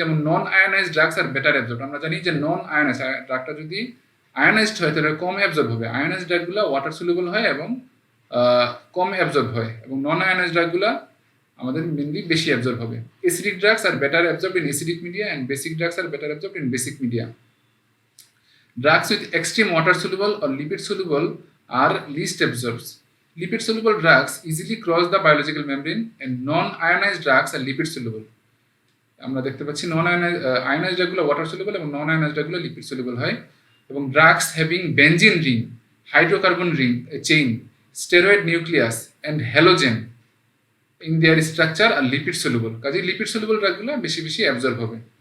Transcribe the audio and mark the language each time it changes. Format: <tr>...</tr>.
<bn>যেমন</bn> <en>Non ionized drugs are better absorb.</en> <bn>আমরা জানি যে নন আয়োনাইজড ড্রাগটা যদি আয়োনাইজড হয় তাহলে কম অ্যাবজর্ব হবে। আয়োনাইজড ড্রাগগুলো ওয়াটার সলিউবল হয় এবং কম অ্যাবজর্ব হয়, এবং নন আয়োনাইজড ড্রাগগুলো আমাদের মেনলি বেশি অ্যাবজর্ব হবে।</bn> <en>Acidic drugs are better absorb in acidic media and basic drugs are better absorb in basic media. Drugs with extreme water soluble or lipid soluble are least absorbed. Lipid soluble drugs easily cross the biological membrane and non-ionized drugs are lipid soluble.</en> <bn>আমরা দেখতে পাচ্ছি নন ionised ড্রাগগুলো water soluble এবং নন ionised ড্রাগগুলো lipid soluble হয়।</bn> <en>এবং drugs having benzene ring, hydrocarbon ring chain, steroid nucleus and halogen in their structure আর lipid soluble,</en> <bn>কাজে lipid soluble ড্রাগগুলো বেশি absorb হবে।</bn>